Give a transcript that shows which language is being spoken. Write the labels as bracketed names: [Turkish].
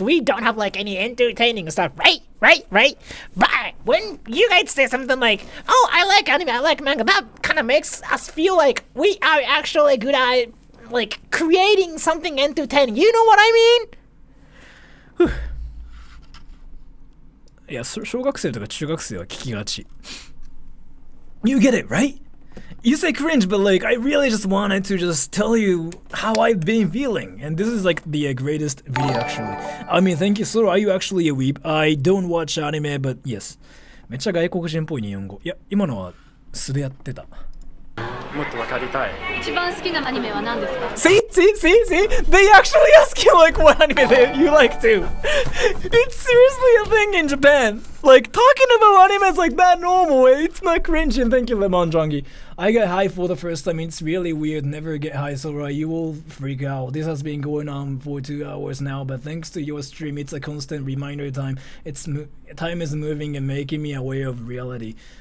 [English] We don't have like any entertaining stuff, right? But when you guys say something like, oh, I like anime, I like manga, that kind of makes us feel like we are actually good at like creating something entertaining. You know what I mean? [Japanese] いや、小学生とか中学生は聞きがち。 [English] You get it, right? You say cringe, but like I really just wanted to just tell you how I've been feeling. And this is like the greatest video actually. I mean, thank you, Soro. Are you actually a weeb? I don't watch anime, but yes. [Japanese] めっちゃ外国人っぽい日本語。いや、今のは素でやってた。もっと分かりたい。一番好きなアニメは何ですか？ [English] See? They actually ask you like what anime you like too. It's seriously a thing in Japan. Like talking about anime is like that normal. It's not cringe. And thank you, Lemon Jongi. I get high for the first time. It's really weird. Never get high, so you will freak out. This has been going on for 2 hours now, but thanks to your stream, it's a constant reminder time. Time is moving and making me aware of reality.